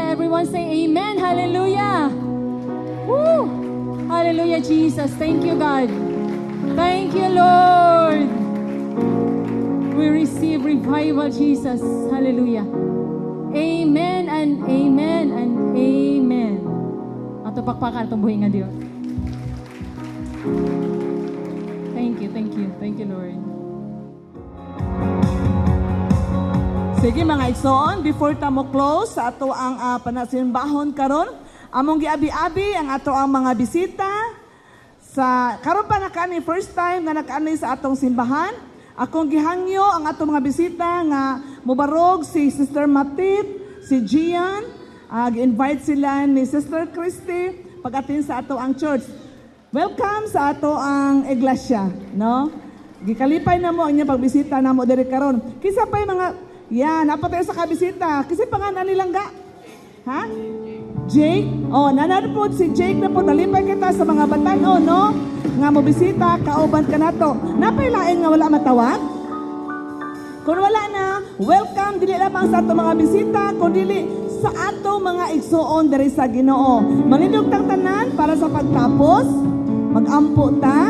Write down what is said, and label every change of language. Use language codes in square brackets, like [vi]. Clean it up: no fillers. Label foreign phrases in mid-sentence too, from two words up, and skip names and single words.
[en] Everyone say amen. Hallelujah. Woo. Hallelujah, Jesus. Thank you, God. Thank you, Lord. We receive revival, Jesus. Hallelujah. Amen and amen and amen. [ceb] Ato pakpakan itong buhay nga Diyos. [en] Thank you, thank you. Thank you, Lord. [ceb] Sige mga igsoon, before ta mo close sa ato ang panasimbahon karon, among giabi-abi ang ato ang mga bisita sa karon pa nakaani [en] first time [ceb] nga nakaani sa atong simbahan. Akong gihangyo ang atong mga bisita nga mubarog si Sister Matit, si Gian, gi-invite sila ni Sister Christy pag-atin sa ato ang church. Welcome sa ato ang iglesia, no? Gikalipay na mo ang inyong pagbisita na mo diri karon. [tl] Kisa pa yung mga napatay sa kabisita. Kasi pangalan nilang ga? Ha? Jake? Oh, nanalo po si Jake na po. [ceb] Nalipay kita sa mga batan, no? Nga mo bisita, kauban ka na to. Napailain nga wala matawag? Kung wala na, welcome dili lamang sa ato mga bisita, kung dili sa ato mga igsuon diri sa Ginoo. Manindog tang tanan para sa pagtapos, magampo ta.